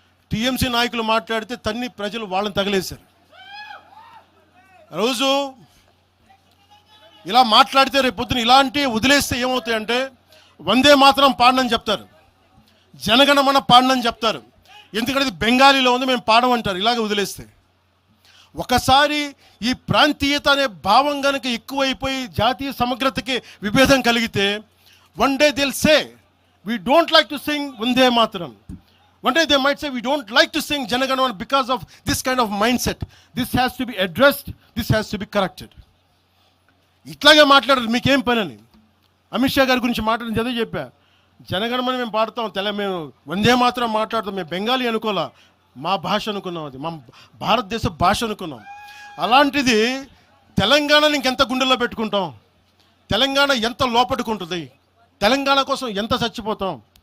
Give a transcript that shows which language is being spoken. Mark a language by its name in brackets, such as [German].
[Telugu] TMC నాయకులు మాట్లాడితే ప్రజలు వాళ్ళని తగిలేశారు. రోజు ఇలా మాట్లాడితే రేపు పొద్దున ఇలాంటి వదిలేస్తే ఏమవుతాయంటే వందే మాత్రం పాడనని చెప్తారు, జనగణమన పాడనని చెప్తారు. ఎందుకంటే ఇది బెంగాలీలో ఉంది, మేము పాడమంటారు ఇలాగే వదిలేస్తే. ఒకసారి ఈ ప్రాంతీయత అనే భావం కనుక ఎక్కువైపోయి జాతీయ సమగ్రతకి విభేదం కలిగితే [English] one day దిల్ సే we don't like to sing [Telugu] Vande Mataram. [English] One day they might say we don't like to sing Janaganamana because of this kind of mindset. This has to be addressed. This has to be corrected. [Telugu] ఇట్లాగే మాట్లాడారు. మీకేం పని అని అమిత్ షా గారి గురించి మాట్లాడింది అదే చెప్పా. జనగణమన మేము పాడతాం, మేము వందే మాత్రం మాట్లాడతాం. మేము బెంగాలీ అనుకోలే, మా భాష అనుకున్నాం, అది మా భారతదేశ భాష అనుకున్నాం. అలాంటిది తెలంగాణని ఇంకెంత గుండెల్లో పెట్టుకుంటాం, తెలంగాణ ఎంత లోపట్టుకుంటుంది, తెలంగాణ కోసం ఎంత చచ్చిపోతాం.